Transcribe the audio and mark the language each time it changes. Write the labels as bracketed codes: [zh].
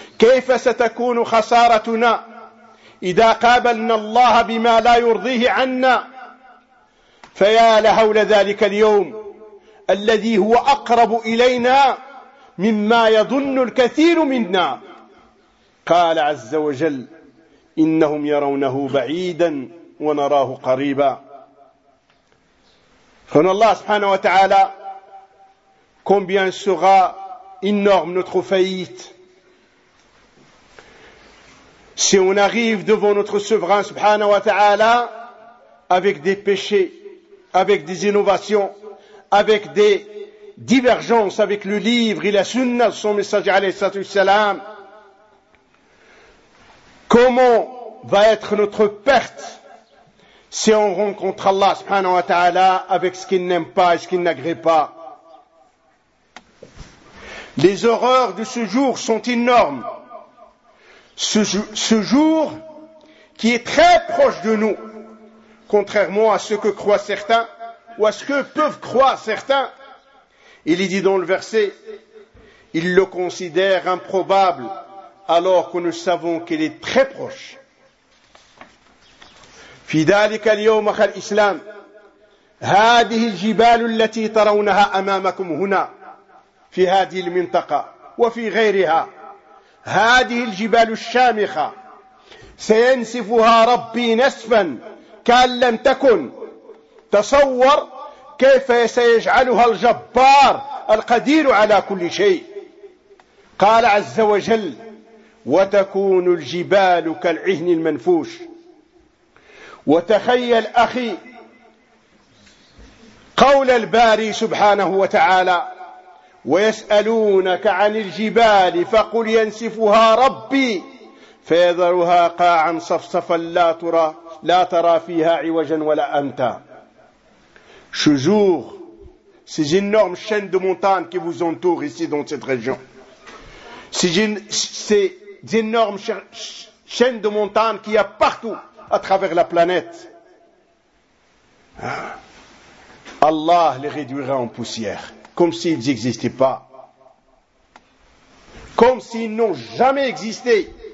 [ar] كيف ستكون خسارتنا إذا قابلنا الله بما لا يرضيه عنا؟ فيا لهول ذلك اليوم الذي هو أقرب إلينا مما يظن الكثير منا. قال عز وجل: إنهم يرونه بعيدا ونراه قريبا. فإن الله سبحانه وتعالى كم بيان سغى إنهم نتخفيت [fr] si on arrive devant notre souverain subhanahu wa ta'ala avec des péchés, avec des innovations, avec des divergences avec le livre et la sunna de son messager alayhi salam, comment va être notre perte si on rencontre Allah subhanahu wa ta'ala avec ce qu'il n'aime pas et ce qu'il n'agrée pas? Les horreurs de ce jour sont énormes. Ce jour qui est très proche de nous, contrairement à ce que croient certains ou à ce que peuvent croire certains. Il est dit dans le verset: ils le considèrent improbable alors que nous savons qu'il est très proche. [ar] فذلك اليوم أخي الإسلام هذه الجبال التي ترونها أمامكم هنا في هذه المنطقة وفي غيرها هذه الجبال الشامخة سينسفها ربي نسفا كأن لم تكن. تصور كيف سيجعلها الجبار القدير على كل شيء. قال عز وجل: وتكون الجبال كالعهن المنفوش. وتخيل أخي قول الباري سبحانه وتعالى: ويسألونك عن الجبال فقل ينسفها ربي فيذرها قاعا صفصفا لا ترى فيها عوجا ولا أمتا. [fr] Ce jour, ces énormes chaînes de montagnes qui vous entourent ici dans cette région, ces énormes chaînes de montagnes qu'il y a partout à travers la planète, Allah les réduira en poussière, comme s'ils n'existaient pas, comme s'ils n'ont jamais existé.